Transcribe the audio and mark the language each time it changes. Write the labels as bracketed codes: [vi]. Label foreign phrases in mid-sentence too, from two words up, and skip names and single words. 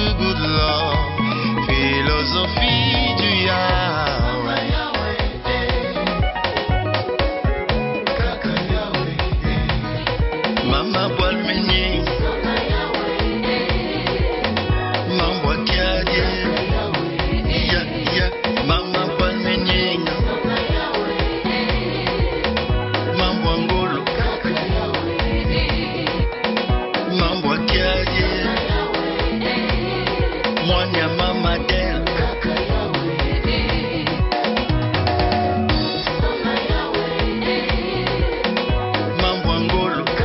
[en] good love, [fr] philosophie du Yahweh. [kg] Mama Balmeni, Mama Kiadi, Mama Balmeni, Mama Ngolo, Mama Kiadi, Mwanya Mama Del, Mama Ngolo.